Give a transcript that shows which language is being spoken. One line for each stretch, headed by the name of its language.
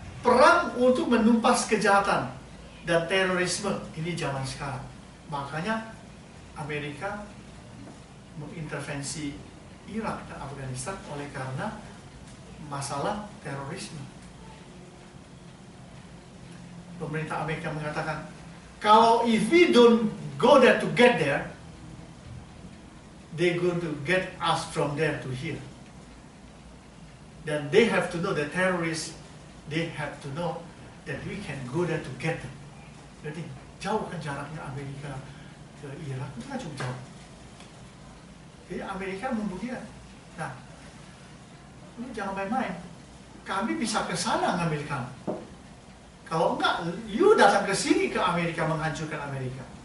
Indonesian: Perang untuk menumpas kejahatan dan terorisme. Ini zaman sekarang. Makanya Amerika mengintervensi Irak dan Afghanistan oleh karena masalah terorisme. Pemerintah Amerika mengatakan, kalau
English: if we don't go there to get there, they're going to get us from there to here. Then they have to know, the terrorists, they have to know that we can go there to get them.
Indonesian: Jadi jauh kan jaraknya Amerika ke Irak, itu kan cukup jauh. Jadi Amerika membuktikan. Nah, lu jangan main-main. Kami bisa ke sana ngambil kamu. Kalau enggak,
English: you
Indonesian: datang ke sini ke Amerika menghancurkan Amerika.